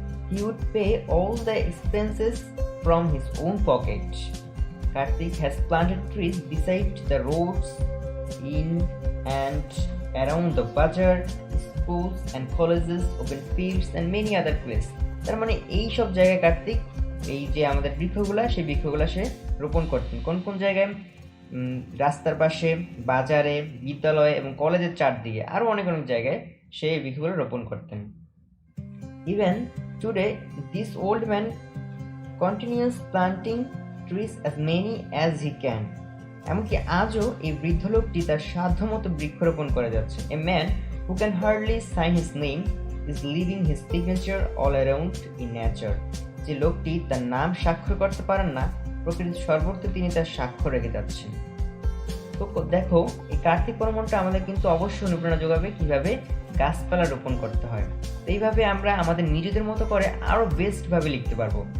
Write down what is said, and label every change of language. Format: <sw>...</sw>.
<en>He would pay all the expenses from his own pocket. Karthik has planted trees beside the roads, in and around the bazaar, schools and colleges, open fields and many other places.</en> <bn>তার মানে এই সব জায়গায় কার্তিক এই যে আমাদের বৃক্ষগুলা সেই বৃক্ষগুলা সে রোপণ করতেন। কোন কোন জায়গায়? রাস্তার পাশে, বাজারে, বিদ্যালয়ে এবং কলেজের চারদিকে আরও অনেক অনেক জায়গায় সে এই বৃক্ষগুলো রোপণ করতেন।</bn> <en>Even today, this old man continues planting trees as many as he can.</en> <bn>এমনকি আজও এই বৃদ্ধ লোকটি তার সাধ্যমতো বৃক্ষরোপণ করে যাচ্ছে।</bn> <en>A man who can hardly sign his name is leaving his signature all around in nature.</en> <bn>যে লোকটি তার নাম স্বাক্ষর করতে পারেন না, প্রকৃতির সর্বত্র তিনি তার স্বাক্ষর রেখে যাচ্ছেন। তো দেখো, এই কার্তিক পরমনটা আমাদের কিন্তু অবশ্যই অনুপ্রেরণা যোগাবে কিভাবে গাছপালা রোপণ করতে হয়। তো এইভাবে আমরা আমাদের নিজেদের মতো করে আরও বেস্টভাবে লিখতে পারবো।</bn>